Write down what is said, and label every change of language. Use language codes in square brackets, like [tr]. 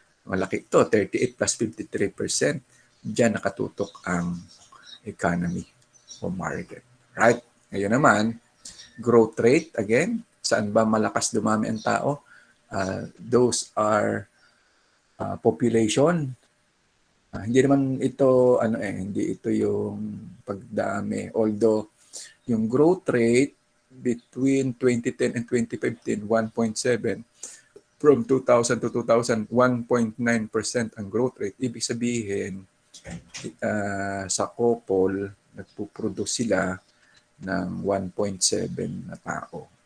[tl] Malaki ito, 38 plus 53%. Diyan nakatutok ang economy o market. [en] Right? [tl] Ngayon naman, growth rate, again, saan ba malakas dumami ang tao? [en] Those are population. [tl] Hindi naman ito, hindi ito yung pagdami. [en] Although, yung growth rate between 2010 and 2015, 1.7. From 2000 to 2000, 1.9% ang growth rate. [tl] Ibig sabihin, sa couple, nagpuproduce sila ng 1.7 na tao.